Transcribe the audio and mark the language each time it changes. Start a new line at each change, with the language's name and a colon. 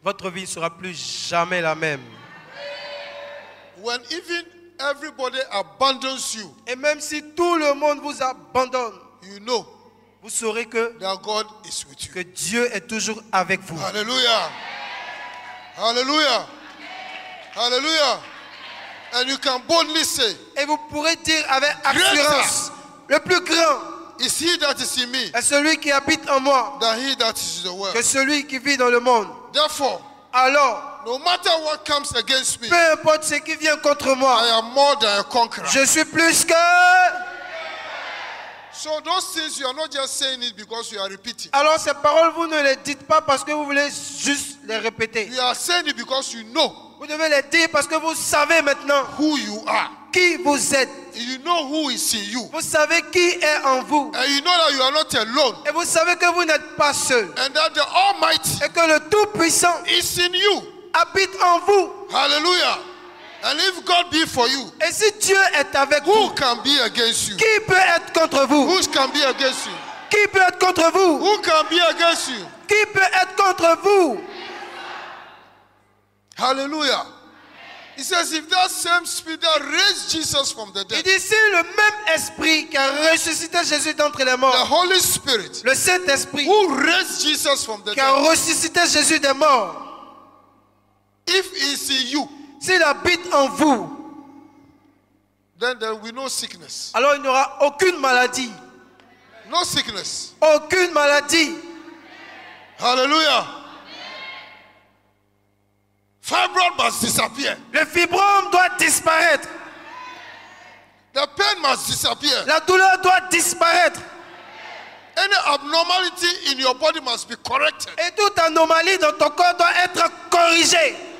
French: votre vie ne sera plus jamais la même.
English: When even everybody abandons you,
French: Et même si tout le monde vous abandonne,
English: you know
French: vous saurez que
English: that God is with you.
French: Dieu est toujours avec vous.
English: Hallelujah. Hallelujah. Hallelujah. And you can boldly say,
French: Et vous pourrez dire avec assurance, le plus grand
English: is he that is in me
French: est celui qui habite en moi
English: than he that is in the world.
French: que celui qui vit dans le monde.
English: Therefore,
French: Alors,
English: no matter what comes against me,
French: peu importe ce qui vient contre
English: I
French: moi,
English: am more than a conqueror.
French: je suis plus que...
English: So those things, you are not just saying it because you are repeating.
French: Alors ces paroles, vous ne les dites pas parce que vous voulez juste les répéter.
English: You are saying it because you know
French: Vous devez les dire parce que vous savez maintenant
English: who you are.
French: qui vous êtes.
English: You know who is in you.
French: Vous savez qui est en vous.
English: And you know that you are not alone.
French: Et vous savez que vous n'êtes pas seul.
English: And that the Almighty
French: Et que le Tout-Puissant
English: is in you.
French: habite en vous.
English: Hallelujah. And if God be for you,
French: Et si Dieu est avec
English: who
French: vous,
English: can be against you?
French: qui peut être contre vous?
English: Who can be against you?
French: Qui peut être contre vous?
English: Who can be against you?
French: Qui peut être contre vous?
English: Hallelujah. He says, if that same spirit that raised Jesus from the
French: Il
English: dead,
French: dit, si le même esprit qui a ressuscité Jésus d'entre les
English: the
French: morts,
English: Holy Spirit
French: le Saint-Esprit
English: who raised Jesus from the
French: qui a
English: dead,
French: ressuscité Jésus des morts,
English: if it's in you,
French: s'il habite en vous,
English: then there will be no sickness.
French: alors il n'y aura aucune maladie.
English: No sickness.
French: Aucune maladie.
English: Hallelujah. Fibroid must disappear.
French: Le fibrome doit disparaître.
English: The pain must disappear.
French: La douleur doit disparaître.
English: Any abnormality in your body must be corrected.
French: Et toute anomalie dans ton corps doit être corrigée.